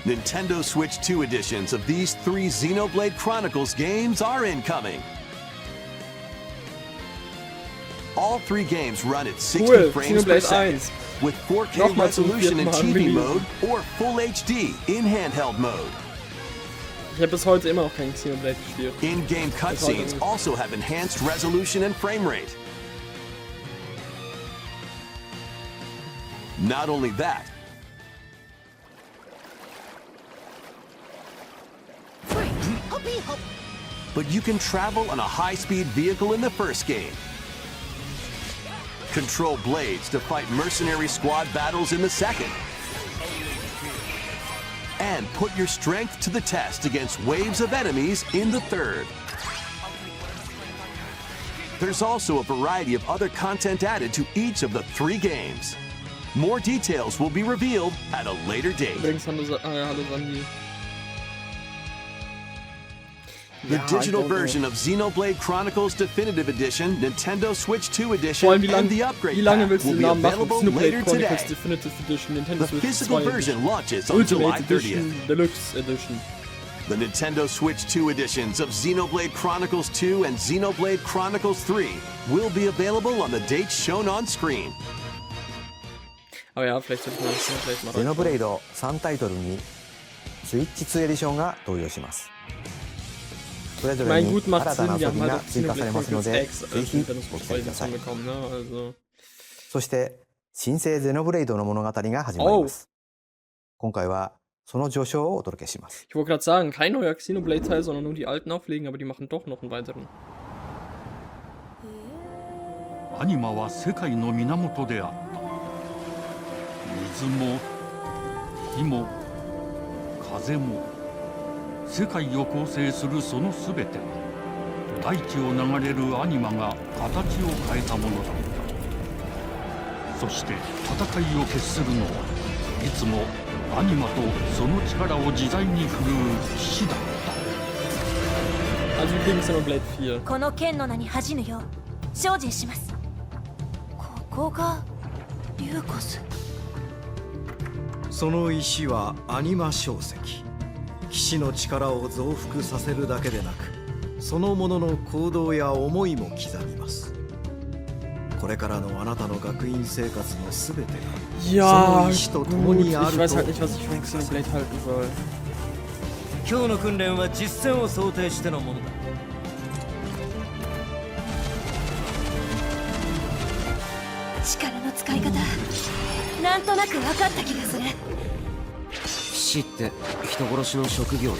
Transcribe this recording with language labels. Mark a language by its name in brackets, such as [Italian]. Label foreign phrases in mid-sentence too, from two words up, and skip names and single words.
[English] Nintendo Switch 2 editions of these 3 Xenoblade Chronicles games are incoming. All 3 games run at 60 [German] Cool, [English] frames per [German] Xenoblade [English] second [German] 1. [English] with 4K [German] Nochmal zum [English] resolution in [German] 4. Mal [English] TV [German] releasen. [English] mode or Full HD in handheld mode. [German] Ich habe bis heute immer noch kein Xenoblade gespielt. [English] In-game cutscenes also have enhanced resolution and frame rate. Not only that, but you can travel on a high-speed vehicle in the first game. Control blades to fight mercenary squad battles in the second. And put your strength to the test against waves of enemies in the third. There's also a variety of other content added to each of the 3 games. More details will be revealed at a later date. [German] Übrigens, hallo Sandy. [English] The [German] Ja, [English] digital [German] ich glaube, [English] version of Xenoblade Chronicles Definitive Edition, Nintendo Switch 2 [German] Vor [English] Edition, [German] allem, [English] and the upgrade [German] wie lange [English] pack [German] willst du [English] will [German] den [English] be [German] Namen machen? [English] available [German] Xenoblade [English] later [German] Chronicles [English] today. [German] Definitive Edition, Nintendo [English] The [German] Switch [English] physical [German] 2 [English] version launches on July [German] Ultimate [English] 30th. [German] Edition, Deluxe Edition. [English] The Nintendo Switch 2 editions of Xenoblade Chronicles 2 and Xenoblade Chronicles 3 will be available on the dates shown on screen. [German] Aber ja, vielleicht sollte man das vielleicht mal [Japanese] ゼノブレイ [German] reinschauen. [Japanese] ド3タイトルにスイッチ2エディションが登場します。それぞれ [German] Mein [Japanese] に [German] gut macht [Japanese] 新た [German] Sinn, [Japanese] な [German] wir [Japanese] 遊 [German] haben [Japanese] び [German] halt [Japanese] が [German] auch [Japanese] 追加さ [German] Xenoblade [Japanese] れますの [German] Chronicles [Japanese] で [German] X [Japanese] ぜひ [German] Nintendo [Japanese] ご [German] Switch [Japanese] 期待くだ [German] 2 [Japanese] さい。 [German] bekommen, ne? Also. [Japanese] そして新生ゼノブレイドの物語が始まります。今回はその序章をお届けします。 [German] Ich wollte gerade sagen, kein neuer Xenoblade-Teil, sondern nur die alten auflegen, aber die machen doch noch einen weiteren. [Japanese] アニマは世界の源であった。水も火も風も世界を構成するそのすべては大地を流れるアニマが形を変えたものだった。そして戦いを決するのはいつもアニマとその力を自在に振るう騎士だった。 [German] Also wir kriegen Xenoblade 4. [Japanese] この剣の名に恥じぬよう精進します。ここがリューコス。その石はアニマ小石。騎士の力を増幅させるだけでなく、そのものの行動や思いも刻みます。これからのあなたの学院生活のすべてが、その石と共 [German] gut, [Japanese] にある [German] ich [Japanese] と [German] weiß halt nicht, was ich von Xenoblade halten soll. [Japanese] 今日の訓練は実戦を想定してのものだ。力の使い方なんとなく分かった気がする。騎士って人殺しの職業だ。